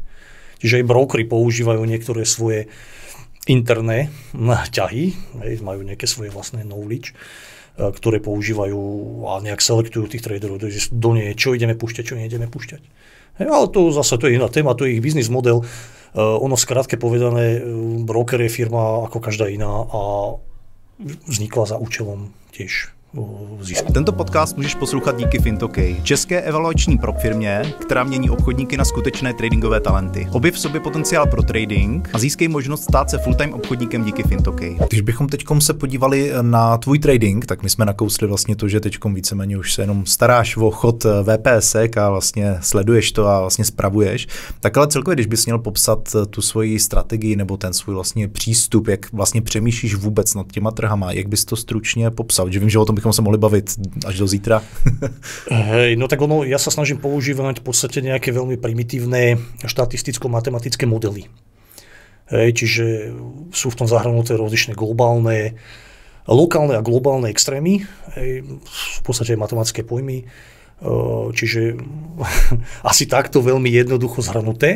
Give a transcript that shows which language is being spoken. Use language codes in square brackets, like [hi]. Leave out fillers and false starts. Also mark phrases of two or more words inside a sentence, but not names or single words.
[sk] Čiže aj brokery používajú niektoré svoje interné ťahy, hej, majú nejaké svoje vlastné knowledge, ktoré používajú a nejak selektujú tých traderov, do nie, čo ideme púšťať, čo neideme púšťať. Hej, ale to zase to je iná téma, to je ich biznis model. Ono skrátke povedané, broker je firma ako každá iná a vznikla za účelom tiež zisku. [cs] Tento podcast můžeš poslouchat díky Fintokay, české evaluační prop firmě, která mění obchodníky na skutečné tradingové talenty. Objev v sobě potenciál pro trading a získej možnost stát se full-time obchodníkem díky Fintokay. Když bychom teďkom se podívali na tvůj trading, tak my jsme nakousli vlastně to, že teďkom víceméně už se jenom staráš o chod VPSek a vlastně sleduješ to a vlastně spravuješ. Tak ale celkově, když bys měl popsat tu svoji strategii nebo ten svůj vlastně přístup, jak vlastně přemýšlíš vůbec nad těma trhama, jak bys to stručně popsal? Že vím, že o tom bychom sa mohli baviť až do zítra. [sk] Hej, no tak ono, ja sa snažím používať v podstate nejaké veľmi primitívne štatisticko-matematické modely. Hej, čiže sú v tom zahrnuté rozličné globálne, lokálne a globálne extrémy, hej, v podstate aj matematické pojmy, čiže asi takto veľmi jednoducho zhrnuté.